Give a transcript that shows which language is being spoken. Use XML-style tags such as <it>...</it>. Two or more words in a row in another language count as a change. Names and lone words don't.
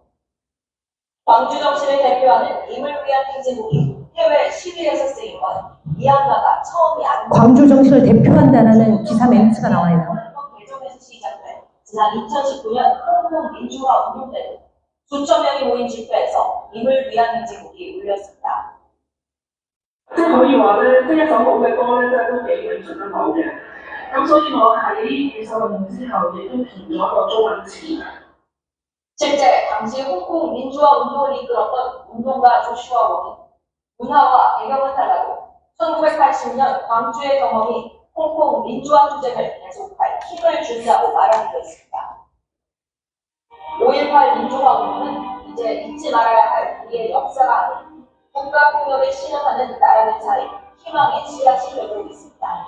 <ko>광주 정신을 대표하는 임을 위한 행진곡이 해외 시위에서 쓰인 건 미얀마가 처음이 아닙니다. 광주 정신을 대표한다라는 기사 멘트가 나와요. 개정에서 시작된 지난 2019년 홍콩 민주화 운동 때도 수천 명이 모인 집회에서 임을 위한 행진곡이 울렸습니다.</ko> <yue>即係可以話咧，即係一首好嘅歌咧，真係都幾永存得好嘅。咁所以我喺預售運動之後，亦都填咗一個中文詞。</yue> <ko>실제 당시 홍콩 민주화 운동을 이끌었던 운동가 조슈아 웡은 문화와 배경을 달라고 1980년 광주의 경험이 홍콩 민주화 투쟁을 계속할 힘을 준다고 말하기도 했습니다. 5.18 민주화 운동은 이제 잊지 말아야 할 우리의 역사가 아닌 국가폭력을 신음하는 나라들 사이 희망의 씨앗이 되고 있습니다.</ko>